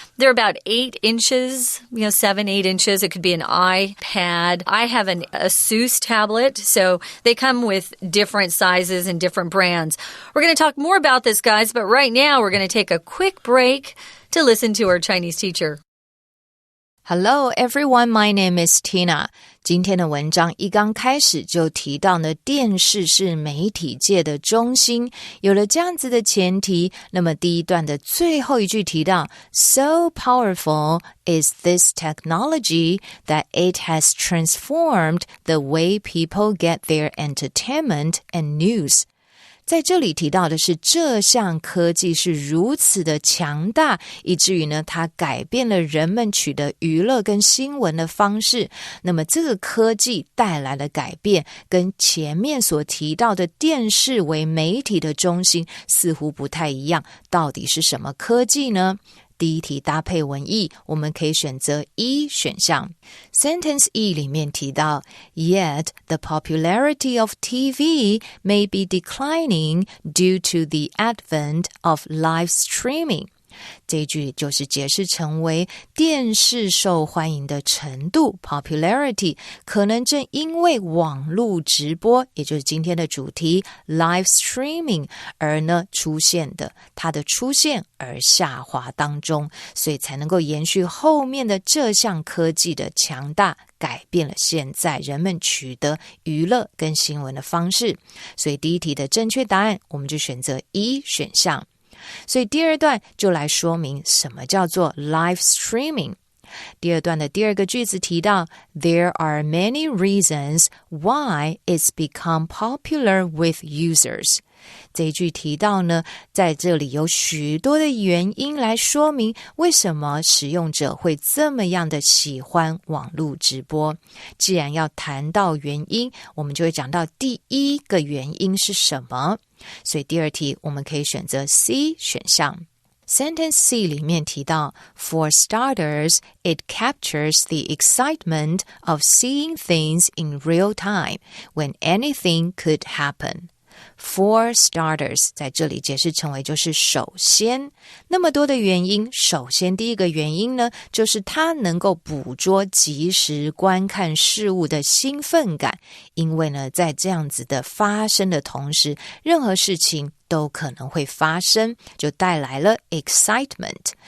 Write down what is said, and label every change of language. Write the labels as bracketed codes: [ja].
[en] They're about 8 inches, 7, 8 inches. It could be an iPad. I have an Asus tablet, so they come with different sizes and different brands. We're going to talk more about this, guys, but right now we're going to take a quick break to listen to our Chinese teacher. Hello everyone, my name is Tina. [zh] 今天的文章一刚开始就提到呢，电视是媒体界的中心。有了这样子的前提，那么第一段的最后一句提到 [en] So powerful is this technology that it has transformed the way people get their entertainment and news. [zh] 在这里提到的是这项科技是如此的强大，以至于呢，它改变了人们取得娱乐跟新闻的方式。那么这个科技带来的改变，跟前面所提到的电视为媒体的中心似乎不太一样。到底是什么科技呢？第一题搭配文意，我们可以选择一选项。 [en] Sentence E [zh] 里面提到 [en] Yet the popularity of TV may be declining due to the advent of live streaming. [zh] 这一句就是解释成为电视受欢迎的程度 popularity 可能正因为网路直播，也就是今天的主题 live streaming 而呢出现的，它的出现而下滑当中，所以才能够延续后面的这项科技的强大，改变了现在人们取得娱乐跟新闻的方式。所以第一题的正确答案我们就选择一选项。所以第二段就来说明什么叫做 live streaming。第二段的第二个句子提到 [en] There are many reasons why it's become popular with users。 [zh] 这一句提到呢，在这里有许多的原因来说明为什么使用者会这么样的喜欢网络直播。既然要谈到原因，我们就会讲到第一个原因是什么。所以第二题我们可以选择 C 选项。 [en] Sentence C [zh] 里面提到 [en] For starters, it captures the excitement of seeing things in real time when anything could happen. For starters [zh] 在这里解释成为就是首先，那么多的原因，首先第一个原因呢，就是它能够捕捉即时观看事物的兴奋感，因为呢在这样子的发生的同时，任何事情都可能会发生，就带来了 excitement。